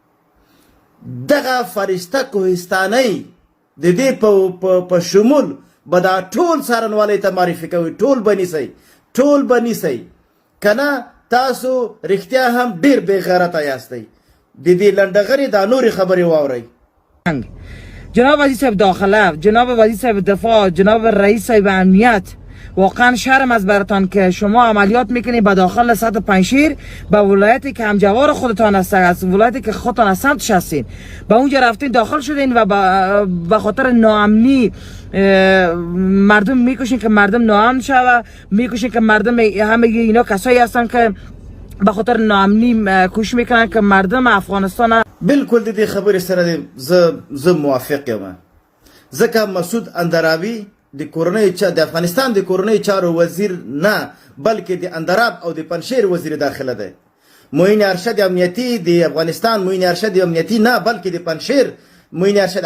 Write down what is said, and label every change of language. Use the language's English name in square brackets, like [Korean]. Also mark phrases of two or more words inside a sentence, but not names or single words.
[Pashto] دغه فرشته کوهستانۍ د دې په شمول به دا ټول څارنوالۍ ته معرفي کوي. ټول به نیسئ، ټول به نیسئ، که نه تاسو رښتیا هم ډېر بې غیرته یاستئ. د دې لنډغرې دا نورې خبرې واورئ. جناب وزیر صاحب داخله، جناب وزیر صاحب دفاع، جناب رئیس صاحب امنیت، [Persian] واقعا شرم از براتان که شما عملیات میکنید به داخل سطح پنجشیر، به ولایتی که همجوار خودتان هست، از ولایتی که خودتان از سمتش هستین، به اونجا رفتین داخل شدین و به خاطر ناامنی مردم میکشین که مردم ناامن شوه، میکشین که مردم همه اینا کسایی هستن که به خاطر ناامنی کوشش میکنن که مردم افغانستان. [Pashto] بالکل د دې خبرې سره زه موافق یم، ځکه مسعود اندرابي د افغانستان د کورنۍ چارو وزیر نه، بلکې د اندراب او د پنجشیر وزیر داخله دی. معین ارشد امنیتي د افغانستان، معین ارشد امنیتي نه، بلکې د پنجشیر معین ارشد.